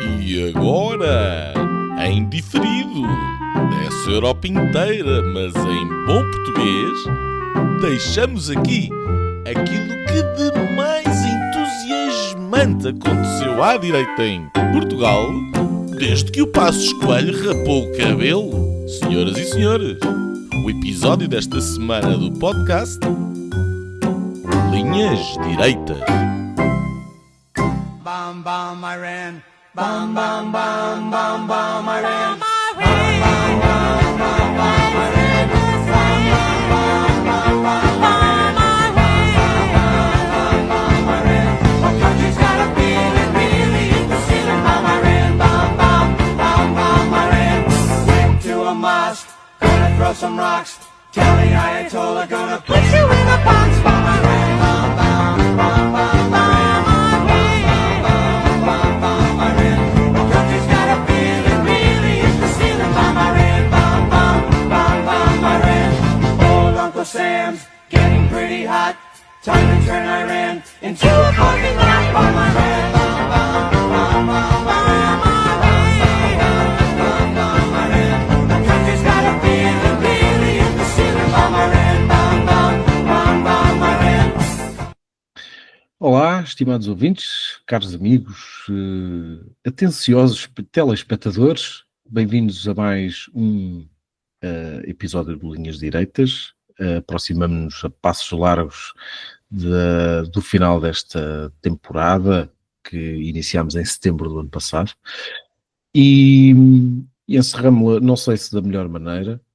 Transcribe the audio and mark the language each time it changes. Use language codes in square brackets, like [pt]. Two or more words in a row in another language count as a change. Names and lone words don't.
[pt] E agora, em diferido, dessa Europa inteira, mas em bom português, deixamos aqui aquilo que de mais entusiasmante aconteceu à direita em Portugal, desde que o Passos Coelho rapou o cabelo. Senhoras e senhores, o episódio desta semana do podcast Linhas Direitas. [en] Bam bam I ran, bam bam bam bam bam I ran, bam bam bam bam bam I ran, bam bam bam bam bam I ran. My country's got a feeling really in the ceiling, bam I ran, bam bam bam bam I ran. Went to a mosque, gonna throw some rocks, tell the Ayatollah gonna put you in a box, bam I ran, bam bam bam bam bam. Sam's getting pretty hot. Time to turn Iran into a parking lot. Bomb Iran, bomb, bomb, bomb, bomb Iran, bomb, bomb Iran. The country's got a feeling really in the ceiling. Bomb Iran, bomb, bomb, bomb, bomb Iran. [pt] Olá, estimados ouvintes, caros amigos, atenciosos telespectadores, bem-vindos a mais um episódio de Linhas Direitas. Aproximamos-nos a passos largos do final desta temporada que iniciámos em setembro do ano passado e encerramos-la, não sei se da melhor maneira,